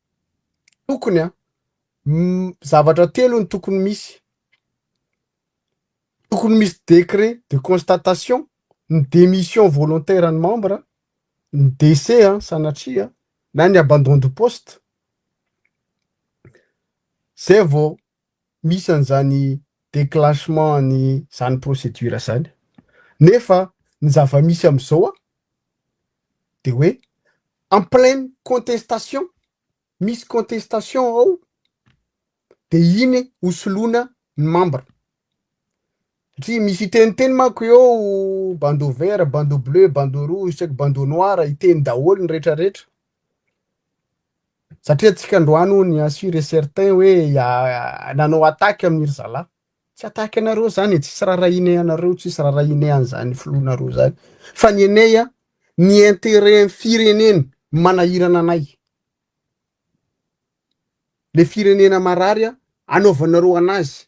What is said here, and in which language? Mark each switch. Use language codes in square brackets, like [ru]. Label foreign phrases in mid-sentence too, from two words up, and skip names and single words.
[mg] zavatra telo ny tokony misy [fr] décret de constatation, [mg] ny [fr] démission volontaire [mg] ny membre, ny décès sanatria na ny [fr] abandon de poste. [mg] Zay vao misy an'izany déclenchement ny zany procédure zany. Nefa ny zava-misy am'izao de hoe [fr] en pleine contestation, [mg] misy contestation ao de iny hosoloana ny membre. Satria misy iteniteny manko eo [fr] bandeau vert, bandeau bleu, bandeau rouge, [mg] saky [fr] bandeau noir, [mg] iteny daholo ny rehetrarehetra. Satria antsika androano ny [fr] assure et certain [mg] hoe nanao attaque amin'iry zalahy. Tsy attaque anareo zany, tsisy rarahine anareo, tsisy rarahine an'izany filonareo zany. Fa ny anay ny intérêt firenena manahirana anay. Le firenena marary anaovanareo anazy.